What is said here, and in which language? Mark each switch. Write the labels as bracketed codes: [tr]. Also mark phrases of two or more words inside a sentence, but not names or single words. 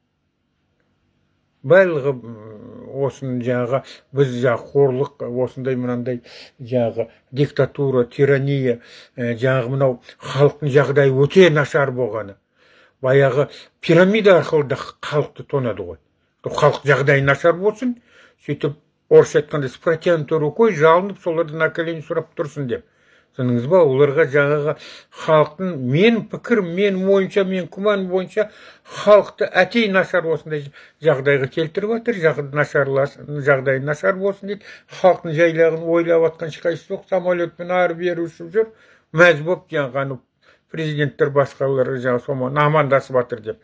[kk] Барлығы осының жаңағы біз қорлық, осындай мынандай жаңағы диктатура, тирания, жаңағы мынау халықтың жағдайы өте нашар болғаны. Баяғы пирамида арқылы да халықты тонады ғой. Халық жағдайы нашар болсын, сөйтіп орысша айтқанда [ru] с протянутой рукой [kk] жалынып, соларды [ru] на колени [kk] сұрап тұрсын деп. Сыныңыз ба, оларға жаңағы халықтың мен пікір, мен ойынша, мен күмән бойынша халықты әтей нашар осындай жағдайға келтіріп жатыр, жағдай нашар болсын дейді. Халықтың жайлағын ойлап атқан ешқайсысы жоқ, самолетпен ары-бері ұшып жүр, мәз болып жаңағы президенттер басқалары жаңағы сомен амандасып жатыр деп.